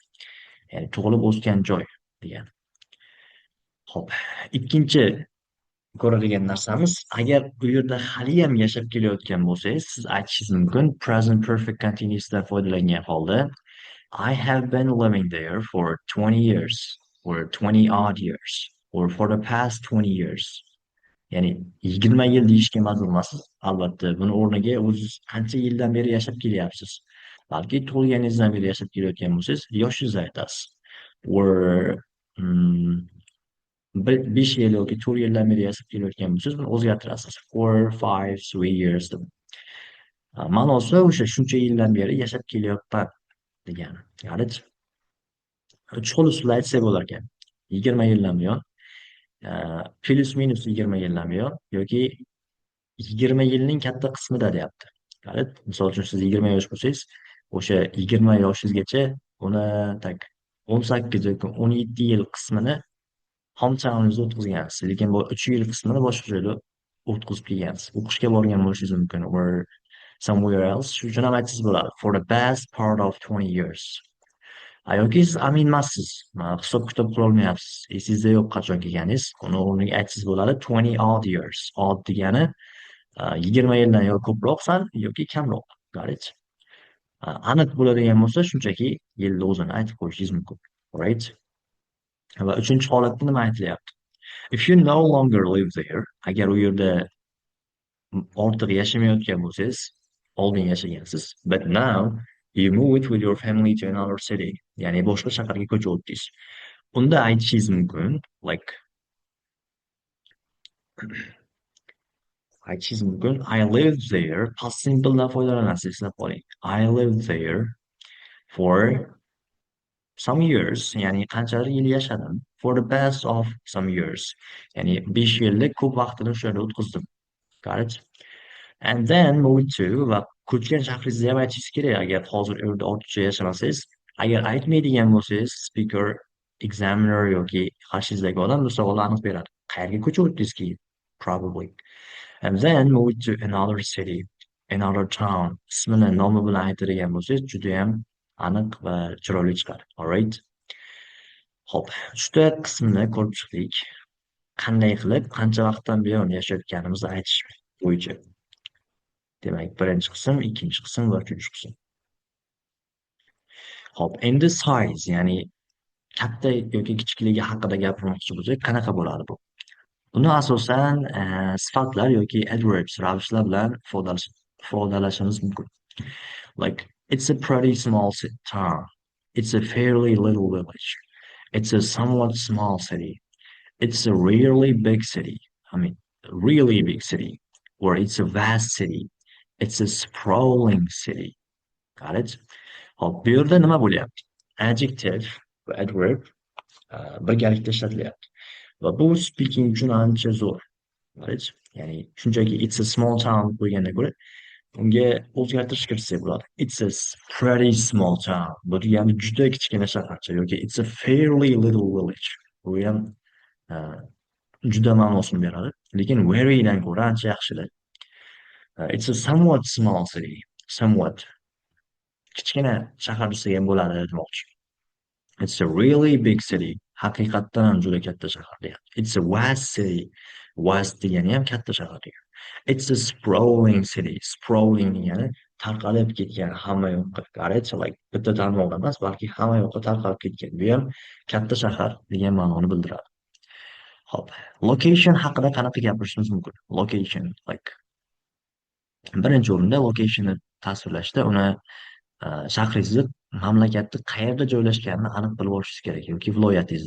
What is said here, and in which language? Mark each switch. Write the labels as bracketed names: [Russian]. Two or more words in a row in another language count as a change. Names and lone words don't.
[Uzbek] Ya'ni tug'ilib o'sgan joy degani. Xo'p, ikkinchi ko'radigan narsamiz, agar bu yerda haliyam yashab kelayotgan bo'lsangiz, siz aytishingiz mumkin [English] present perfect continuousdan [Uzbek] foydalangan holda [English] I have been living there for 20 years or 20 odd years or for the past 20 years. [Uzbek] Ya'ni 20 yil deyishga majbur emassiz. Albatta, buni o'rniga o'zingiz qancha yildan beri yashab kelyapsiz. Balki tug'ilganingizdan beri yashab kelayotgan bo'lsangiz, yoshingizni aytasiz. Or 5 yil yoki 4 yildan beri yashab kelayotgan bo'lsangiz, buni o'zgartirasiz. 4, 5, 3 years deb. Ma'nosi o'sha shuncha yildan beri yashab kelyapman degani. [English] Got it? [Uzbek] 3 xil usulda aytsak bo'lar ekan. 20 yildan buyon, plus minus 20 yildan buyon yoki 20 yilning katta qismida deyapti. [English] Got it? [Uzbek] Misol uchun siz 20 yosh bo'lsangiz, o'sha 20 yoshingizgacha uni 18 yoki 17 yil qismini hometowningizda o'tkazgansiz, lekin bu 3 yil qismini boshqa joyda o'tkazib kelgansiz. O'qishga borgan bo'lishingiz mumkin [English] or somewhere else. [Uzbek] Shu uchun ham aytsangiz bo'ladi. [English] For the best part of 20 years. [Uzbek] Yoki siz amin emassiz, hisob-kitob qilolmayapsiz, esingizda yo'q qachon kelganingiz, uni o'rniga aytsangiz bo'ladi [English] 20 odd years. [Uzbek] Odd degani 20 yildan yo ko'proq sal yoki kamroq. [English] Got it? [Uzbek] Aniq bo'ladigan bo'lsa, shunchaki yilni o'zini aytib qo'yishingiz mumkin. [English] Right? [Uzbek] Va uchinchi holatda nima aytilyapti? [English] If you no longer live there, [Uzbek] agar u yerda ortiq yashamayotgan bo'lsangiz, oldin yashagansiz, [English] but now you moved with your family to another city, [Uzbek] ya'ni boshqa shaharga ko'chib o'tdingiz. Unda aytishingiz mumkin, like aytishingiz mumkin, [English] I lived there, past simpledan [Uzbek] foydalanasiz, eslab qoling. [English] I lived there for some years, [Uzbek] ya'ni qanchalar yil yashadim. [English] For the past of some years, [Uzbek] ya'ni 5 yillik ko'p vaqtini o'sha yerda o'tkazdim. [English] Got it? And then moved to, [Uzbek] va ko'chgan shahringizni ham aytishingiz kerak. Agar hozir u yerda ortiqcha yashamasangiz, agar aytmaydigan bo'lsangiz, [English] speaker examiner [Uzbek] yoki qarshingizdagi odam bu savolni aniq beradi. Qayerga ko'chib o'tdingiz keyin? [English] Probably. And then move to another city, another town. [Uzbek] Ismini, nomi bilan aytadigan bo'lsangiz, judayam aniq va chiroyli chiqadi. [English] Alright? [Uzbek] Ho'p, uchta qismini ko'rib chiqdik. Qanday qilib, qancha vaqtdan buyon yashayotganimizni aytish bo'yicha. Demak, birinchi qism, ikkinchi qism va uchinchi qism. Hop, endi size, ya'ni katta yoki kichikligi haqida gapirmoqchi bo'lsak, qanaqa bo'ladi bu? Buni asosan sifatlar yoki adverbs ravishlar bilan ifodalashimiz mumkin. [English] Like, it's a pretty small town. It's a fairly little village. It's a somewhat small city. It's a really big city. I mean, really big city. Or it's a vast city. It's a sprawling city. Got it? [Uzbek] Hop, bu yerda nima bo'lyapti? Adjective va adverb birgalikda ishlatilyapti. Va bu speaking uchun ancha zo'r. Right? Ya'ni shunchaki [English] it's a small town [Uzbek] qo'ygandan ko'ra unga o'zgartirish kiritsak bo'ladi. [English] It's a pretty small town. [Uzbek] Bu degani juda kichkina shaharcha yoki [English] it's a fairly little village. [Uzbek] Bu ham juda ma'nosini beradi. Lekin very dan ko'ra ancha yaxshilar. [English] It's a somewhat small city. [Uzbek] Somewhat kichkina shahar desa ham bo'ladi demoqchi. [English] It's a really big city. [Uzbek] Haqiqatdan ham juda katta shahar degani. [English] It's a vast city. [Uzbek] Vast degani ham katta shahar degani. [English] It's a sprawling city. [Uzbek] Sprawling degani tarqalib ketgan hamma yoqqa. [English] Correct? [Uzbek] Like bitta tarmoqda emas, balki hamma yoqqa tarqalib ketgan. Bu ham katta shahar degan ma'noni bildiradi. Hop. Location haqida qanaqa gapirishimiz mumkin? Location, like birinchi o'rinda locationni tasvirlashda uni shahringizni mamlakatni qayerda joylashganini aniq bilib olishingiz kerak yoki viloyatingizni.